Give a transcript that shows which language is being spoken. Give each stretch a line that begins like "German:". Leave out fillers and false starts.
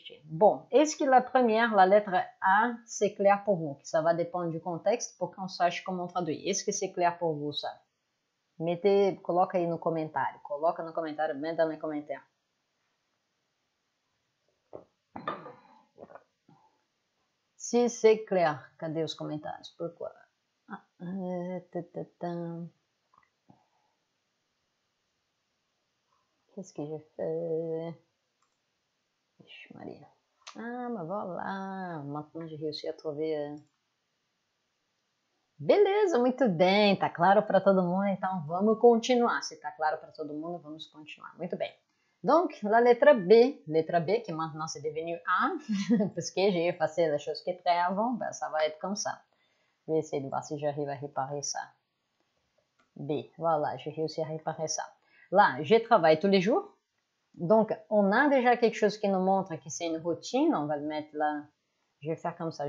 French: Bon, est-ce que la première, la lettre A, c'est clair pour vous? Ça va dépendre du contexte pour qu'on sache comment traduire. Est-ce que c'est clair pour vous, ça?
Portuguese: Coloca aí no comentário. Coloca no comentário, manda no comentário.
French: si c'est clair.
Portuguese: Cadê os comentários?
French: Pourquoi? Qu'est-ce que j'ai fait? Ixi, Maria.
Portuguese: Ah, mas
French: voilà. Maintenant, j'ai réussi a trouver...
Portuguese: Beleza, muito bem. Tá claro para todo mundo, então vamos continuar. Se tá claro para todo mundo, vamos continuar. Muito bem.
French: Donc, la lettre B, qui maintenant c'est devenu A, parce que j'ai effacé la chose qui était avant, ben ça va être comme ça. Je vais essayer de voir si j'arrive à réparer ça. B, voilà, j'ai réussi à réparer ça. Là, je travaille tous les jours. Donc, on a déjà quelque chose qui nous montre que c'est une routine. On va le mettre là. Je vais faire comme ça.